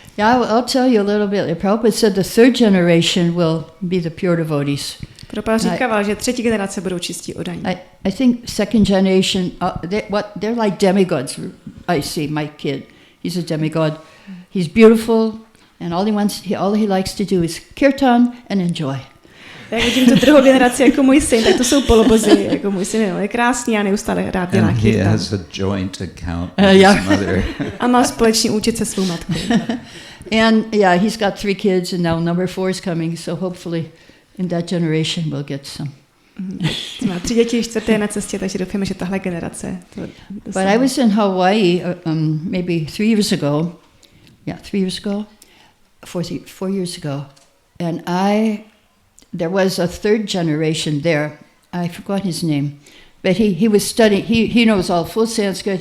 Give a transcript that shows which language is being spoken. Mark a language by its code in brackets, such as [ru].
[en] Yeah, I'll tell you a little bit. Prabhupada said the 3rd generation will be the pure devotees. [cs] Prabhupada říkával, že 3. generace budou čistí oddaní. [en] I think 2nd generation, they're like demigods. I see my kid. He's a demigod. He's beautiful, and all he likes to do is kirtan and enjoy. [cs] Jak vidím tu druhou generaci jako můj syn, tak to jsou polobozy. Jako můj syn je krásný a neustále rád dělá [en] And he [cs] kirtan. [en] has a joint account with his mother. [cs] A má společný účet se svou matkou. [en] And yeah, he's got 3 kids, and now number 4 is coming. So hopefully, in that generation, we'll get some. [cs] Má 3 děti, 4. je na cestě, takže doufáme, že tahle generace to [en] But I was in Hawaii maybe 3 years ago. Yeah, 3 years ago, 4 years ago, and there was a 3rd generation there. I forgot his name, but he was studying. He knows all full Sanskrit.